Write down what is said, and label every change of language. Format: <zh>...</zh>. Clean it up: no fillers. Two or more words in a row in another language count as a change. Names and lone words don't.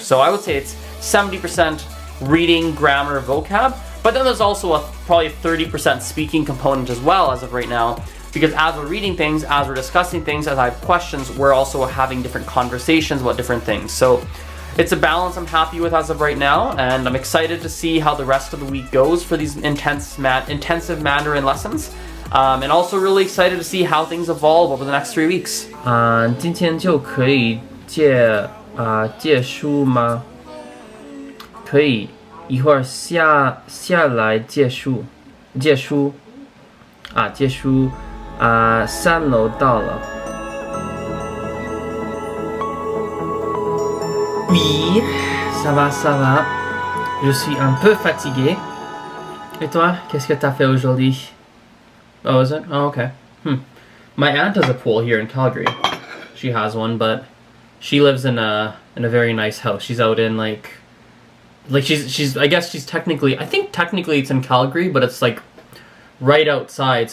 <en>So I would say it's 70% reading, grammar, vocab, but then there's also probably a 30% speaking component as well as of right now, because as we're reading things, as we're discussing things, as I have questions, we're also having different conversations about different things. So it's a balance I'm happy with as of right now, and I'm excited to see how the rest of the week goes for these intensive Mandarin lessons. And also really excited to see how things evolve over the next 3 weeks.</en> <zh>今天就可以借书吗？可以，一会儿下来借书3楼到了。</zh> <fr>Oui, ça va. Je suis un peu fatigué. Et toi, qu'est-ce que t'as fait aujourd'hui?</fr> <en>Oh, is it? Oh, okay. My aunt has a pool here in Calgary. She has one, but she lives in a very nice house. She's out in like she's I guess she's technically it's in Calgary, but it's like right outside.</en>